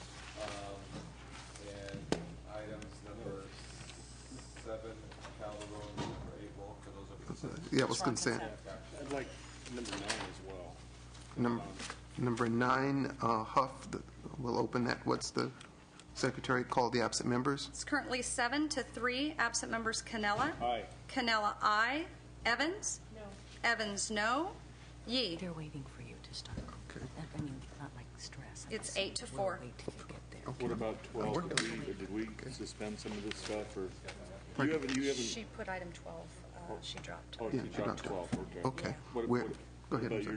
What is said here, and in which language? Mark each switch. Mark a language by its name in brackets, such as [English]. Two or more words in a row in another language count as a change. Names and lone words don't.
[English] And items number 7, Calderon, number 8, Walker, those are consent. Yeah, it was consent. I'd like number 9 as well. Number 9, Huff. We'll open that. What's the secretary call the absent members? It's currently 7-3. Absent members Canella. Aye. Canella, aye. Evans. No. Evans, no. Yee. They're waiting for you to start. Okay. I mean, not like stress. It's 8-4. What about 12? Did we suspend some of this stuff, or you haven't? She put item 12. She dropped. Oh, Yeah, you dropped 12. Okay. Okay. Go ahead. About